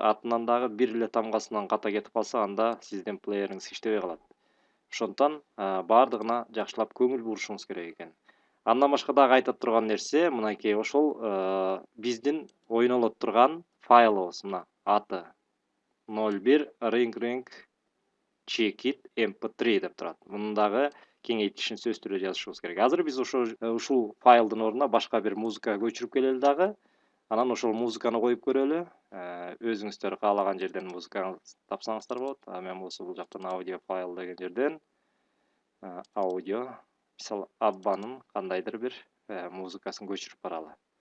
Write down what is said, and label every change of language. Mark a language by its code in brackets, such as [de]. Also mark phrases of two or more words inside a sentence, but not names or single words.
[ky] Атынан дагы бир эле тамгасынан ката кетип калса, анда сиздин плеериңиз иштебей калат. Ошондон бардыгына жакшылап көңүл бурушуңуз керек экен. Андан башка дагы айта турган нерсе, мынакей ошол биздин ойнолот турган файлыбыз, мына аты 01 ring check it mp3 деп турат. Мунун дагы кеңейтишин сөз түрүндө жазышыбыз керек. Азыр биз ушул файлдын ордуна башка бир музыка көчүрүп келели дагы. Анан ошол музыканы коюп көрөлү. Өзүңүздөр каалаган жерден музыкаңызды тапсаңыздар болот. Мен болсо бул жактан аудио файл деген жерден аудио, мисалы Аббанын кандайдыр бир музыкасын көчүрүп баралы.